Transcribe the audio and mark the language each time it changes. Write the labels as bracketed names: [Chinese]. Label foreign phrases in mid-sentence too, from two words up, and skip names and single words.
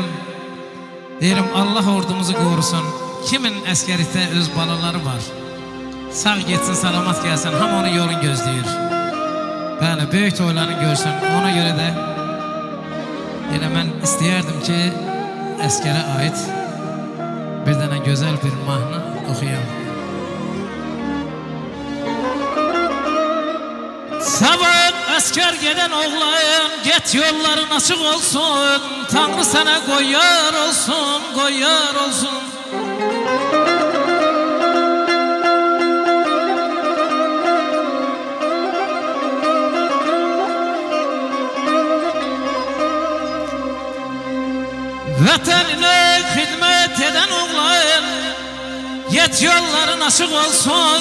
[Azerbaijani] Deyirəm, Allah ordumuzu qorusun. Kimin əskərlikdə öz balaları var. Sağ getsin, salamat gəlsin, hamı onun yolunu gözləyir. Bəli, böyük toylarını görsün. Ona görə də elə mən istəyərdim ki, əskərə aid bir dənə gözəl bir mahnı oxuyam. [Turkish] Sabah asker gelen oğlan, get yolların açık olsun. Tanrı sana koyar olsun, koyar olsun. Vatanına hizmet eden oğlan, get yolların açık olsun.